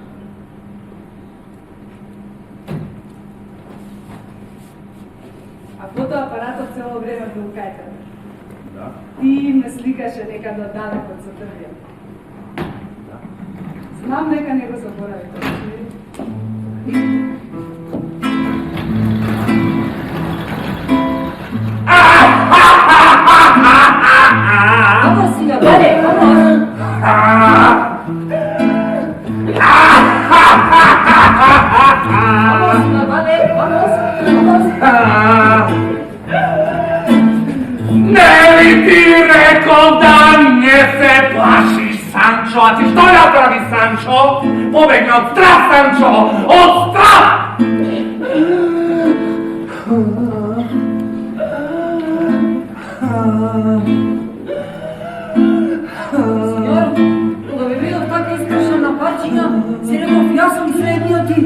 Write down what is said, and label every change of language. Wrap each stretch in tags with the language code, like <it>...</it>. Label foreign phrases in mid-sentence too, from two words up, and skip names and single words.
<mk>А фотоапаратот цело време бил кај тебе. Да. Ти ме сликаше некаде далеко со дрвијата. Знам дека не го заборави тоа.</mk> <es>Vamos, Silvia, vale, vamos. Vamos, Silvia, vale, vamos, vamos.</es> <mk>Не ли ти рекол да не се плашиш, Санчо? А ти што направи, Санчо? Побегна од страх, Санчо! Од страх! Сеньор, кога ме видов така искршен на парчиња, си реков, јас сум средниот и...</mk>